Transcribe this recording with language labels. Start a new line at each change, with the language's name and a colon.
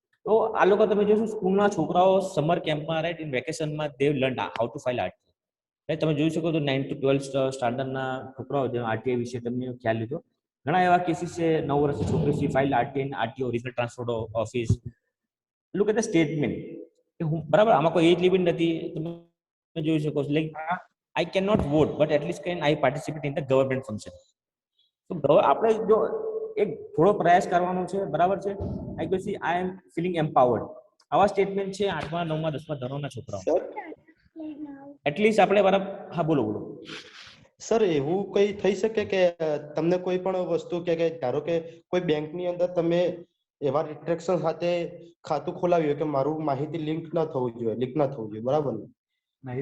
Gujarati: તો આ લોકો તમે જોશો સ્કૂલના છોકરાઓ સમર કેમ્પમાં, રાઈટ, ઇન વેકેશનમાં
English: they learn how to file RTI,
Gujarati: right. તમે જોઈ શકો તો 9 to 12 સ્ટાન્ડર્ડના છોકરાઓ જે આરટીઆઈ વિશે તમને ખ્યાલ લીધો. ઘણા એવા કેસીસ છે 9 વર્ષની છોકરી file RTI, RTO original transfer office.
English: look at the statement,
Gujarati: બરાબર. આમાં કોઈ એજ લિમિટ નથી. તમે જોઈ શકો છો like
English: I cannot vote, but at least can I participate in the government function.
Gujarati: તો આપણે જો એક થોડો પ્રયાસ કરવાનો છે, બરાબર છે.
English: I can see I am feeling empowered.
Gujarati: આવા સ્ટેટમેન્ટ છે 8મા 9મા 10મા ધોરણના છોકરાઓ. એટલીસ્ટ આપણે બરાબર. હા, બોલો. સર એવું કઈ થઈ શકે કે તમને કોઈ પણ વસ્તુ કે ધારો કે કોઈ બેંકની અંદર તમે એવા રિસ્ટ્રિક્શન સાથે ખાતું ખોલાવ્યું કે મારું માહિતી લિંક ન થવું જોઈએ, લીક ન થવું જોઈએ, બરાબર ને?